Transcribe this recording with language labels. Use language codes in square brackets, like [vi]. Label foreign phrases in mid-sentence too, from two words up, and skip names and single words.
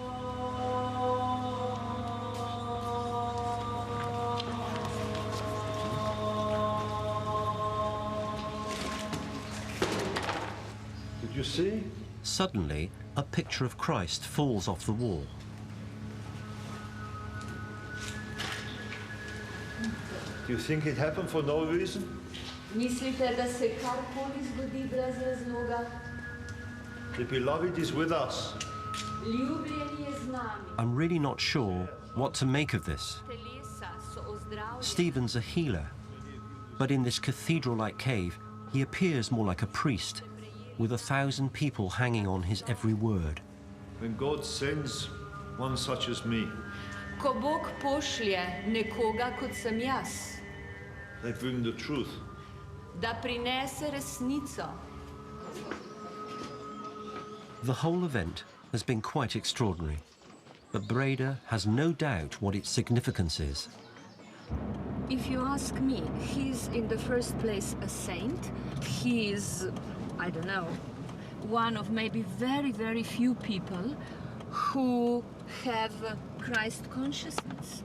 [en] Did you see? Suddenly, a picture of Christ falls off the wall. Do you think it happened for no reason? [sl] Mislite, da se karkoli zgodi brez razloga? [en] The beloved is with us. [sl] Ljubljen je z nami. [en] I'm really not sure what to make of this. [sl] Telesa so ozdravljena. [en] Stephen's a healer, but in this cathedral-like cave, he appears more like a priest, with 1,000 people hanging on his every word. When God sends one such as me, [sl] Ko Bog pošlje nekoga kot sem jaz, [en] they bring the truth. [sl] da prinese resnico. [en] The whole event has been quite extraordinary, but Breda has no doubt what its significance is. If you ask me, he's in the first place a saint. He is, I don't know, one of maybe very, very few people who have Christ consciousness.